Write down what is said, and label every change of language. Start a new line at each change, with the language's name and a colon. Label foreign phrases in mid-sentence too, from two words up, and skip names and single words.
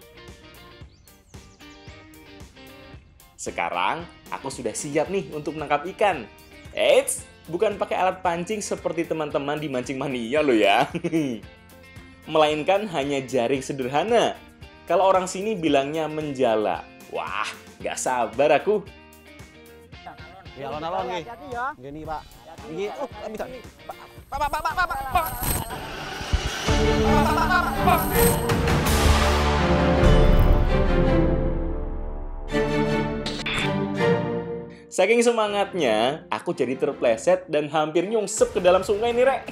Indonesian: Sekarang, aku sudah siap nih untuk menangkap ikan. Eits, bukan pakai alat pancing seperti teman-teman di Mancing Mania loh ya. Melainkan hanya jaring sederhana. Kalau orang sini bilangnya menjala. Wah, nggak sabar aku.
Javanese: Ya alon-alon nggih. Nggih nih, Pak. Nggih,
Indonesian: minta. Pak. Saking semangatnya, aku jadi terpleset dan hampir nyungsep ke dalam sungai nih, Rek.